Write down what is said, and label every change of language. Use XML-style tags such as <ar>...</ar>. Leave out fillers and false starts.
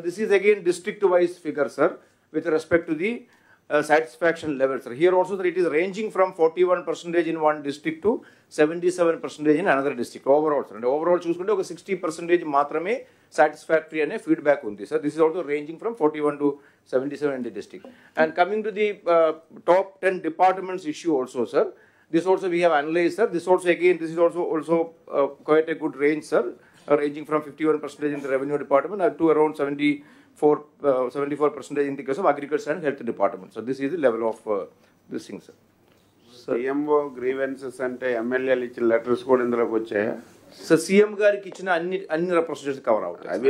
<en>This is again district wise figure, sir, with respect to the satisfaction level, sir. Here also it is ranging from 41% in one district to 77% in another district overall, sir.</en> <te>అంటే overall చూసుకుంటే ఒక 60% మాత్రమే satisfactory అనే feedback ఉంది, sir.</te> <en>This is also ranging from 41 to 77 in the district. And coming to the top 10 departments issue also, sir. This also we have analyzed, sir. This also again, this is also quite a good range, sir, ranging from 51% in the revenue department to around 74% in the case of agriculture and health department. So this is the level of this thing, sir.</en> <te>CMO grievances ante MLA ఇచ్చిన letters కూడా ఇందులోకి వచ్చాయా? So CM గారికి ఇచ్చిన అన్ని procedures cover అవుతాయి.</te>